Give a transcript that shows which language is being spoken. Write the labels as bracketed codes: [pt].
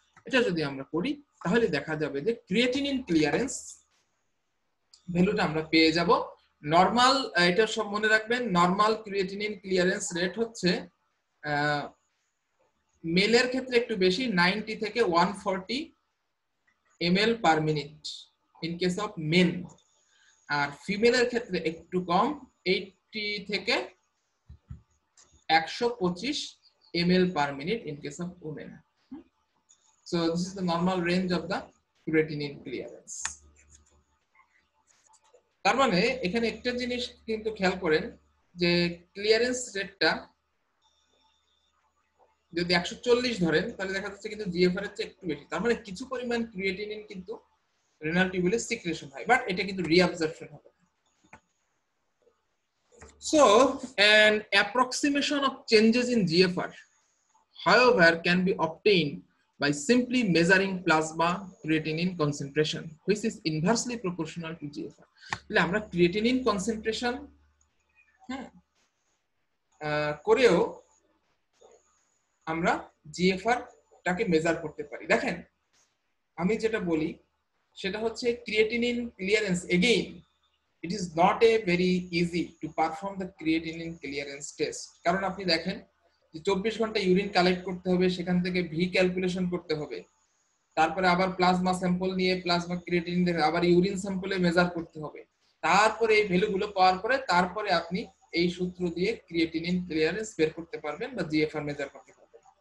[bn] এটা যদি আমরা করি তাহলে দেখা যাবে যে ক্রিয়েটিনিন ক্লিয়ারেন্স ভ্যালুটা আমরা পেয়ে যাব নরমাল। এটা সব মনে রাখবেন, নরমাল ক্রিয়েটিনিন ক্লিয়ারেন্স রেট হচ্ছে মেলের ক্ষেত্রে একটু বেশি, 90 থেকে 140 [en] ml per minute in case of men, [bn] আর ফিমেলের ক্ষেত্রে একটু কম 80 থেকে [en] 125 ml per minute in case of women. So this is the normal range of the creatinine clearance. [bn] তার মানে এখানে একটা জিনিস কিন্তু খেয়াল করেন যে ক্লিয়ারেন্স রেটটা যদি 140 ধরেন তাহলে দেখা যাচ্ছে কিন্তু জিএফআর এর চেয়ে একটু বেশি, তার মানে কিছু পরিমাণ ক্রিয়েটিনিন কিন্তু রেনাল টিউবুলে সিক্রেশন হয়, বাট এটা কিন্তু রিঅ্যাবজর্পশন হবে। [en] So an approximation of changes in GFR however can be obtained by simply measuring plasma creatinine concentration which is inversely proportional to GFR. [bn] তাহলে আমরা ক্রিয়েটিনিন কনসেন্ট্রেশন করেও আমরা জিএফআর টাকে মেজার করতে পারি। দেখেন আমি যেটা বলি সেটা হচ্ছে creatinine clearance, again [en] it is not a very easy to perform the creatinine clearance test, [bn] কারণ আপনি দেখেন যে 24 ঘন্টা ইউরিন কালেক্ট করতে হবে, সেখান থেকে ভি ক্যালকুলেশন করতে হবে, তারপরে আবার প্লাজমা স্যাম্পল নিয়ে প্লাজমা ক্রিয়েটিনিন দেখে আবার ইউরিন স্যাম্পলে মেজার করতে হবে, তারপরে এই ভ্যালুগুলো পাওয়ার পরে তারপরে আপনি এই সূত্র দিয়ে ক্রিয়েটিনিন ক্লিয়ারেন্স বের করতে পারবেন বা জিএফআর মেজার করতে পারবেন।